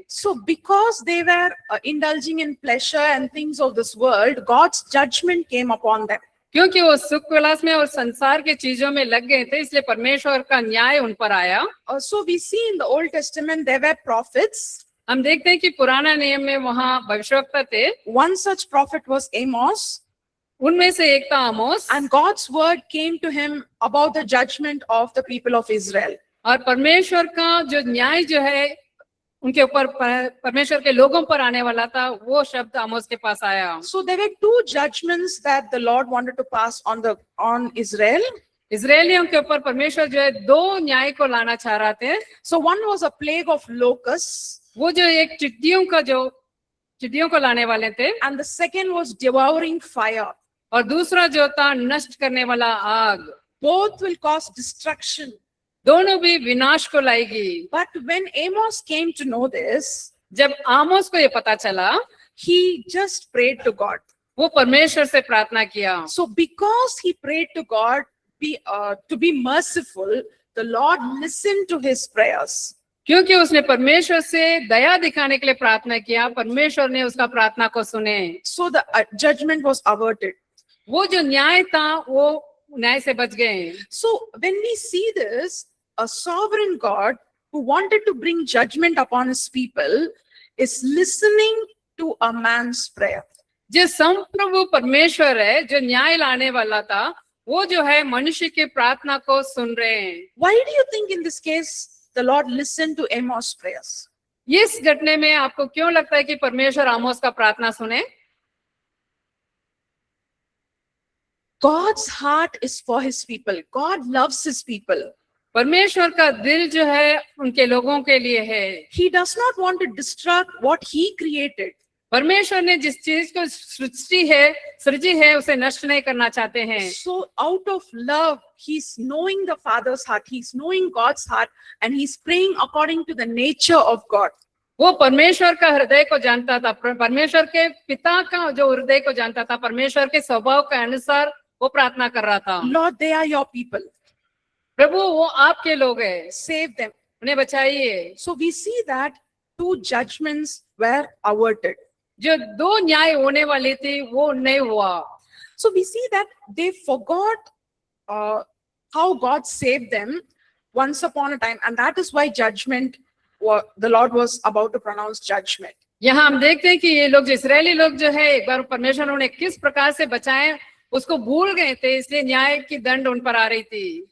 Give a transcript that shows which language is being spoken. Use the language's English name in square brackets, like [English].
[English] So because they were indulging in pleasure and things of this world, God's judgment came upon them. [Hindi] क्योंकि वो सुख विलास में और संसार के चीजों में लग गए थे इसलिए परमेश्वर का न्याय उन पर आया। [English] So we see in the Old Testament there were prophets. [Hindi] हम देखते हैं कि पुराना नियम में वहाँ भविष्यवक्ता थे। [English] One such prophet was Amos. [Hindi] उनमें से एक था आमोस। [English] And God's word came to him about the judgment of the people of Israel. [Hindi] और परमेश्वर का जो न्याय जो है उनके ऊपर परमेश्वर के लोगों पर आने वाला था, वो शब्द आमोस के पास आया। [English] So there were two judgments that the Lord wanted to pass on Israel. [Hindi] इजरायलियों के ऊपर परमेश्वर जो है दो न्याय को लाना चाह रहे थे। [English] So one was a plague of locusts, [Hindi] वो जो एक टिड्डियों को लाने वाले थे, [English] and the second was devouring fire. [Hindi] और दूसरा जो था नष्ट करने वाला आग। [English] Both will cause destruction. [Hindi] दोनों भी विनाश को लाएगी। [English] But when Amos came to know this, [Hindi] जब आमोस को ये पता चला, [English] he just prayed to God. [Hindi] वो परमेश्वर से प्रार्थना किया। [English] So because he prayed to God to be merciful, the Lord listened to his prayers. [Hindi] क्योंकि उसने परमेश्वर से दया दिखाने के लिए प्रार्थना किया, परमेश्वर ने उसका प्रार्थना को सुने। [English] So the judgment was averted. [Hindi] वो जो न्याय था वो न्याय से बच गए। [English] So when we see this, a sovereign God who wanted to bring judgment upon his people is listening to a man's prayer. [Hindi] जो संप्रभु परमेश्वर है, जो न्याय लाने वाला था, वो जो है मनुष्य की प्रार्थना को सुन रहे हैं। [English] Why do you think in this case the Lord listened to Amos' prayers? [Hindi] इस घटने में आपको क्यों लगता है कि परमेश्वर आमोस का प्रार्थना सुने? [English] God's heart is for his people. God loves his people. [Hindi] परमेश्वर का दिल जो है उनके लोगों के लिए है। [English] He does not want to destruct what he created. [Hindi] परमेश्वर ने जिस चीज को सृजी है उसे नष्ट नहीं करना चाहते हैं। [English] So out of love, he's knowing the Father's heart. He's knowing God's heart, and he's praying according to the nature of God. [Hindi] वो परमेश्वर का हृदय को जानता था, परमेश्वर के पिता का जो हृदय को जानता था, परमेश्वर के स्वभाव के अनुसार वो प्रार्थना कर रहा था। [English] Lord, they are your people. [Hindi] प्रभु वो आपके लोग हैं, [English] Save them. [Hindi] उन्हें बचाइए। [English] So we see that two judgments were averted. [Hindi] जो दो न्याय होने वाली थी वो नहीं हुआ। [English] So we see that they forgot how God saved them once upon a time, and that is why the Lord was about to pronounce judgment. [Hindi] यहाँ हम देखते हैं कि ये लोग, जो इस्राएली लोग जो है, एक बार परमेश्वर उन्हें किस प्रकार से बचाए उसको भूल गए थे, इसलिए न्याय की दंड उन पर आ रही थी।